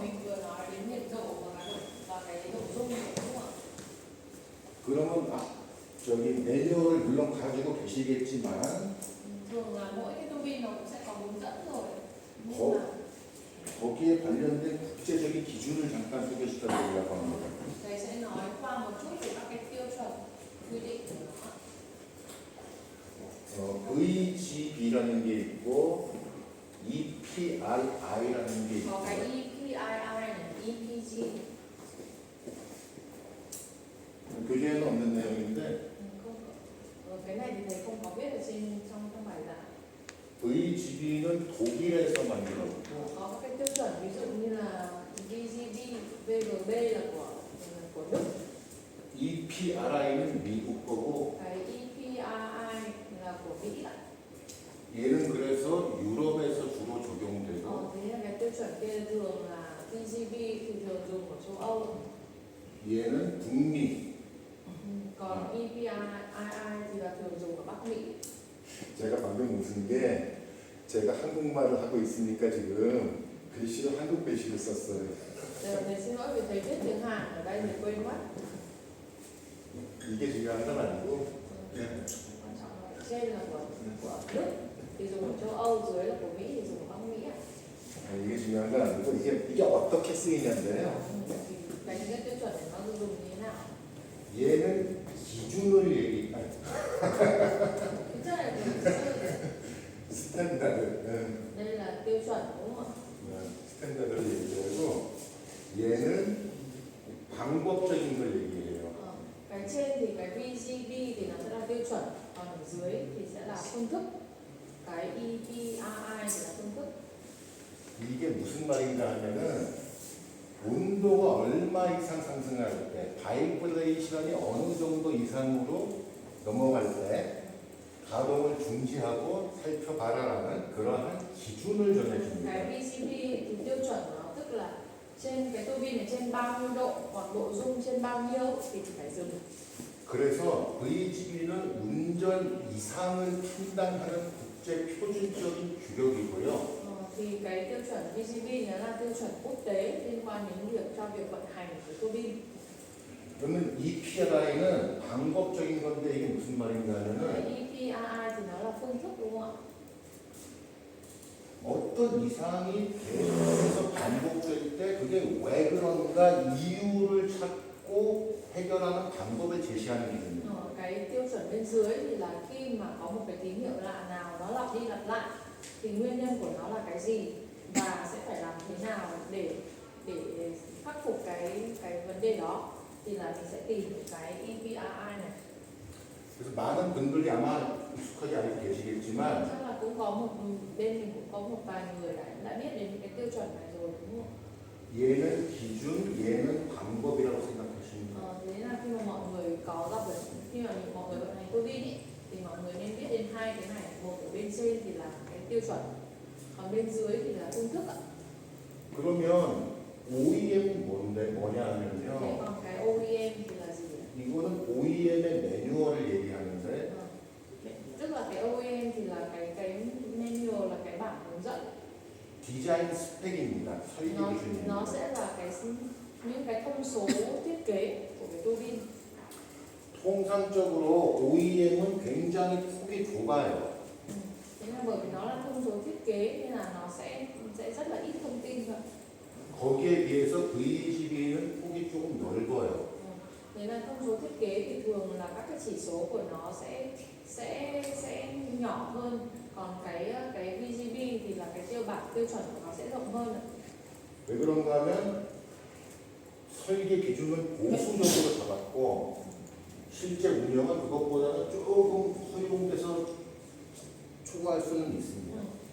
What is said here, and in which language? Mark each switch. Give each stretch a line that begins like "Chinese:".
Vietnamese: Mình vừa nói đến nhiệt độ và cái nội dung này đúng không ạ?
Korean: 그러면 저기 매뉴얼을 물론 가지고 계시겠지만
Vietnamese: Thường là mỗi cái tua bin nó cũng sẽ có hướng dẫn rồi. Nhưng 거, mà
Korean: 거기에 관련된 국제적인 기준을 잠깐 소개시켜 드리려고 합니다.
Vietnamese: thầy sẽ nói qua một chút về các cái tiêu chuẩn quy định của nó.
Korean: VGB라는 게 있고 EPRI라는 게
Vietnamese: Có cái
Korean: 있고
Vietnamese: EPII này, EPG.
Korean: 교재에는 없는 내용인데
Vietnamese: Không có. Cái này thì thầy không có viết ở trong bài giảng.
Korean: VGB는 독일에서 만들었고
Vietnamese: Có các cái tiêu chuẩn ví dụ như là VGB, VGB là của Đức.
Korean: EPRI는 미국 거고
Vietnamese: Cái EPII là của Mỹ ạ.
Korean: 얘는 그래서 유럽에서 주로 적용되고
Vietnamese: Thế là cái tiêu chuẩn kia thường là VGB thì thường dùng ở châu Âu.
Korean: 얘는 북미.
Vietnamese: Còn EPII thì là thường dùng ở Bắc Mỹ.
Korean: 제가 방금 웃은 게 제가 한국말을 하고 있으니까 지금 글씨로 한국 글씨를 썼어요.
Vietnamese: Thầy xin lỗi vì thầy viết tiếng Hàn ở đây thì quên mất.
Korean: 이게 중요한 건 아니고
Vietnamese: Quan trọng là trên là của Đức thì dùng ở châu Âu, dưới là của Mỹ thì dùng ở Bắc Mỹ ạ.
Korean: 이게 중요한 건 아니고 이게 어떻게 쓰이냐인데요.
Vietnamese: Cái tiêu chuẩn này nó dùng như thế nào?
Korean: 얘는 기준을
Vietnamese: Thực chất là mình
Korean: 스탠다드.
Vietnamese: đây là tiêu chuẩn đúng không ạ?
Korean: 스탠다드를 얘기하고 얘는 방법적인 걸 얘기해요.
Vietnamese: Cái trên thì cái VGB thì nó sẽ là tiêu chuẩn, còn ở dưới thì sẽ là phương thức. Cái EPII thì là phương thức.
Korean: 이게 무슨 말인가 하면은 온도가 얼마 이상 상승할 때 바이브레이션이 어느 정도 이상으로 넘어갈 때 가동을 중지하고 살펴봐라라는 그러한 기준을 전해줍니다.
Vietnamese: Cái VGB thì tiêu chuẩn của nó tức là trên cái tua bin này trên bao nhiêu độ, hoặc độ rung trên bao nhiêu thì phải dừng.
Korean: 그래서 VGB는 운전 이상을 판단하는 국제 표준적인 규격이고요.
Vietnamese: Thì cái tiêu chuẩn VGB nó là tiêu chuẩn quốc tế liên quan đến việc cho việc vận hành của tua bin.
Korean: 그러면 EPRI는 방법적인 건데 이게 무슨 말인가
Vietnamese: Cái
Korean: 하면은
Vietnamese: EPII thì nó là phương thức đúng không ạ?
Korean: 어떤 이상이 계속해서 반복될 때 그게 왜 그런가 이유를 찾고 해결하는 방법을 제시하는 기준입니다.
Vietnamese: Cái tiêu chuẩn bên dưới thì là khi mà có một cái tín hiệu lạ nào nó lặp đi lặp lại thì nguyên nhân của nó là cái gì và sẽ phải làm thế nào để khắc phục cái vấn đề đó, thì là mình sẽ tìm cái EPII này.
Korean: 그래서 많은 분들이 아마 익숙하지 않고 계시겠지만
Vietnamese: Chắc là cũng có một bên mình cũng có một vài người đã biết đến cái tiêu chuẩn này rồi đúng không?
Korean: 얘는 기준, 얘는 방법이라고 생각하시면 돼요.
Vietnamese: Thế là khi mà mọi người có gặp được, khi mà mọi người vận hành tua bin ý, thì mọi người nên biết đến hai cái này. Một ở bên trên thì là cái tiêu chuẩn, còn bên dưới thì là phương thức ạ.
Korean: 그러면 OEM은 뭐냐
Vietnamese: Thế
Korean: 하면요.
Vietnamese: còn cái OEM thì là gì ạ?
Korean: 이거는 OEM의 매뉴얼을 얘기하는데
Vietnamese: Tức là cái OEM thì là cái manual, là cái bản hướng dẫn.
Korean: 디자인 스펙입니다. 설계
Vietnamese: Nó
Korean: 기준입니다.
Vietnamese: sẽ là những cái thông số thiết kế của cái tua bin.
Korean: 통상적으로 OEM은 굉장히 폭이 좁아요.
Vietnamese: Thế là bởi vì nó là thông số thiết kế nên là nó sẽ rất là ít thông tin thôi.
Korean: 거기에 비해서 VGB는 폭이 조금 넓어요.
Vietnamese: Thế là thông số thiết kế thì thường là các cái chỉ số của nó sẽ nhỏ hơn, còn cái VGB thì là cái tiêu chuẩn của nó sẽ rộng hơn.
Korean: 왜 그런가 하면 설계 기준은 보수적으로 잡았고 실제 운영은 그것보다는 조금 허용돼서 초과할 수는 있습니다.